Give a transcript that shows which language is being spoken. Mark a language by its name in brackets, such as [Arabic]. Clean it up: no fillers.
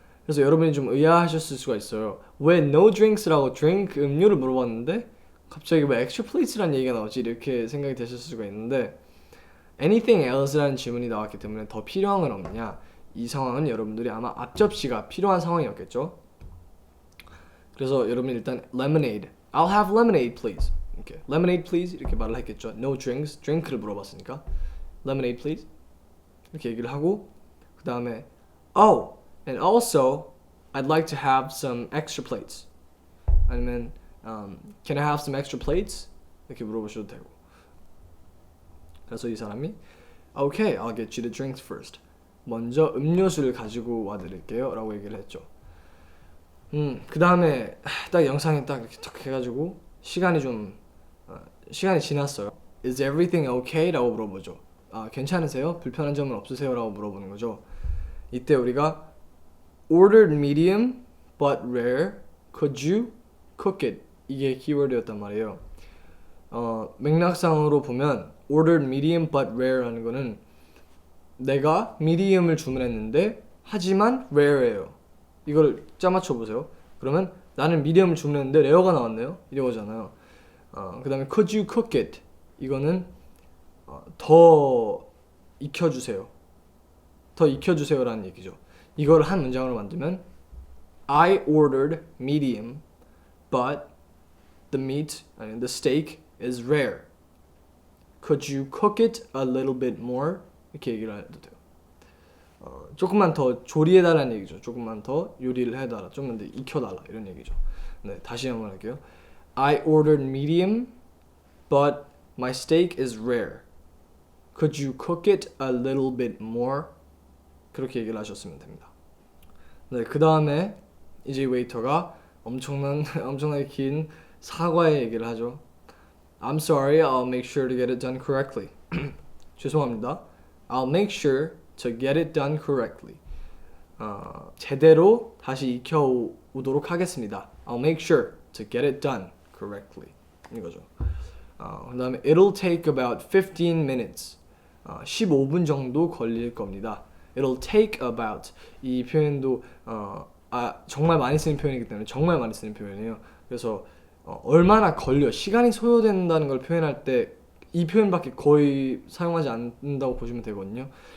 [Korean] 그래서 여러분이 좀 의아하셨을 수가 있어요. 왜 [English] no drinks [Korean] 라고 drink 음료를 물어봤는데 갑자기 왜 [English] extra place [Korean] 라는 얘기가 나오지? 이렇게 생각이 되실 수가 있는데 [English] anything else [Korean] 라는 질문이 나왔기 때문에 더 필요한 건 없냐? 이 상황은 여러분들이 아마 앞접시가 필요한 상황이었겠죠. 그래서 여러분이 일단 [English] lemonade, I'll have lemonade please. 이렇게 lemonade please 이렇게 말을 했겠죠. No drinks, [Korean] drink를 물어봤으니까 [English] lemonade please [Korean] 이렇게 얘기를 하고 그 다음에 [English] oh, and also I'd like to have some extra plates. [Korean] 아니면 [English] can I have some extra plates? [Korean] 이렇게 물어보셔도 되고. 그래서 이 사람이 [English] Okay, I'll get you the drinks first. [Korean] 먼저 음료수를 가지고 와드릴게요 라고 얘기를 했죠. 그 다음에 딱 영상이 딱 이렇게 탁 해가지고 시간이 지났어요. [English] Is everything okay? [Korean] 라고 물어보죠. 괜찮으세요? 불편한 점은 없으세요? 라고 물어보는 거죠. 이때 우리가 [English] ordered medium but rare. Could you cook it? [Korean] 이게 키워드였단 말이에요. 맥락상으로 보면 [English] ordered medium but rare [Korean] 라는 거는 내가 medium을 주문했는데 하지만 rare예요. 이걸 짜맞춰 보세요. 그러면 나는 medium을 주문했는데 rare가 나왔네요. 이거잖아요. 그 다음에 [English] could you cook it? [Korean] 이거는 더 익혀주세요. 더 익혀주세요라는 얘기죠. 이걸 한 문장으로 만들면 [English] I ordered medium but the steak is rare. Could you cook it a little bit more? [Korean] 이렇게 얘기를 해도 돼요. 조금만 더 조리해달라는 얘기죠. 조금만 더 요리를 해달라. 좀만 더 익혀달라 이런 얘기죠. 네, 다시 한번 할게요. [English] I ordered medium but my steak is rare. Could you cook it a little bit more? [Korean] 그렇게 얘기를 하셨으면 됩니다. 네, 그 다음에 이제 웨이터가 엄청나게 긴 사과의 얘기를 하죠. [English] I'm sorry, I'll make sure to get it done correctly. [Korean] 죄송합니다. [English] I'll make sure to get it done correctly. [Korean] 제대로 다시 익혀오도록 하겠습니다. [English] I'll make sure to get it done correctly. [Korean] 이거죠. 그 다음에 [English] It'll take about 15 minutes. [Korean] 15분 정도 걸릴 겁니다. [English] It'll take about [Korean] 이 표현도 정말 많이 쓰는 표현이기 때문에 정말 많이 쓰는 표현이에요. 그래서 얼마나 걸려 시간이 소요된다는 걸 표현할 때 이 표현밖에 거의 사용하지 않는다고 보시면 되거든요.